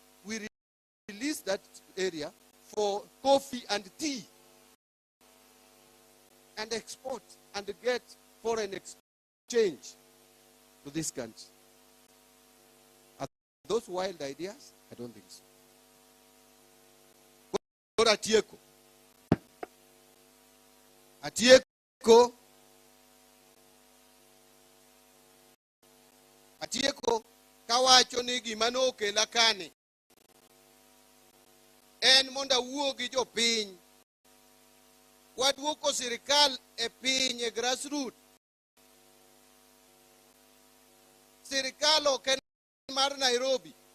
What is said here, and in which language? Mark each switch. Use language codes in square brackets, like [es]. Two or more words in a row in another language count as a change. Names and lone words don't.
[en] We release that area for coffee and tea and export and get foreign exchange to this country. Are those wild ideas? I don't think so. [luo] Atieko kawacho ni gima nokela kane en monda wuo gi jopiny waduoko sirikal e piny e grassroots sirikal ok en mar Nairobi.